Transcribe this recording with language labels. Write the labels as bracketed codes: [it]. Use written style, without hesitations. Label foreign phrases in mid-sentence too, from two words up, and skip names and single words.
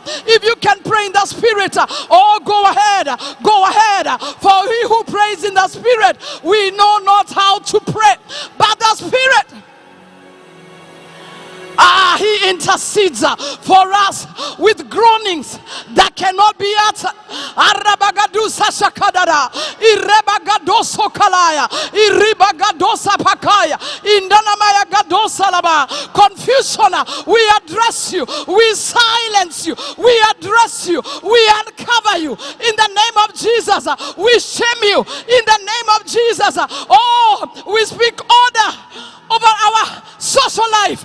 [en] If you can pray in the spirit, oh, go ahead, go ahead. For he who prays in the spirit, we know not how to pray, but the spirit, he intercedes for us with groanings that cannot be uttered. Arabagadusa shakadara, irebagadoso kalaya, iribagadosa pakaya, indanamaya gadosa laba. Confusion, we address you, we silence you, we address you, we uncover you in the name of Jesus. We shame you in the name of Jesus. Oh, we speak order over our social life.